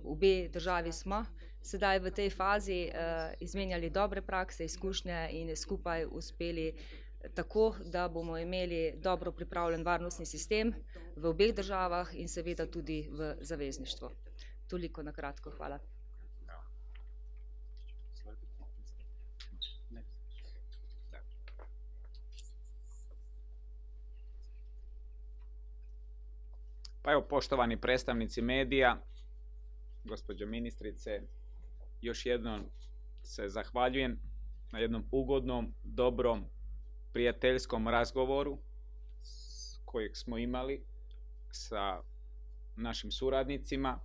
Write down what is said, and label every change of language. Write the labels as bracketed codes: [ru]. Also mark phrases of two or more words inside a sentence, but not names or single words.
[sl] Obe državi smo sedaj v tej fazi izmenjali dobre prakse, izkušnje in skupaj uspeli tako, da bomo imeli dobro pripravljen varnostni sistem v obeh državah in seveda tudi v zavezništvu. Toliko na kratko, hvala. [hr] Pa evo, poštovani predstavnici medija, gospođo ministrice, još jednom se zahvaljujem na jednom ugodnom, dobrom, prijateljskom razgovoru kojeg smo imali sa našim suradnicima.